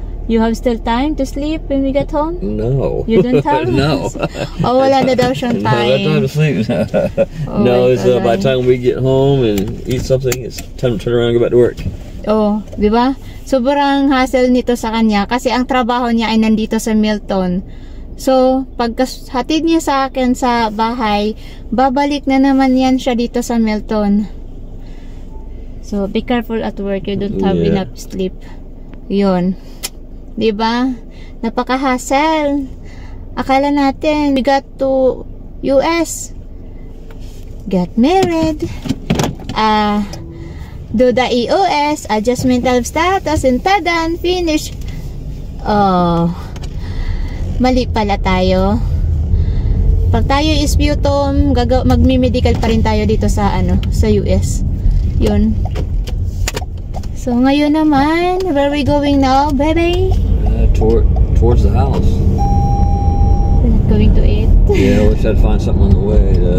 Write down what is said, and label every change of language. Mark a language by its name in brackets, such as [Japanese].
[English] You have still time to sleep when we get home? No. You don't have? No. [Filipino] Oh, wala na daw siyang time. [English] No, time to sleep. Oh, no, it's by the time we get home and eat something, it's time to turn around and go back to work. [Filipino] Oh, di ba? Sobrang hassle nito sa kanya kasi ang trabaho niya ay nandito sa Milton. So, pagkatid niya sa akin sa bahay, babalik na naman yan siya dito sa Milton. [English] So, be careful at work. You don't have enough sleep. [Filipino] Yun. Diba? Napaka-hassle. Akala natin, [English] we got to US. Get married. Do the EOS, adjustment of status, and tadan, finish. [Filipino] Oh, mali pala tayo. Pag tayo is sputum, magmi-medical pa rin tayo dito sa sa US. Yun. So ngayon naman, [English] where are we going now, baby? Towards the house. We're not going to eat. Yeah, we should find something on the way.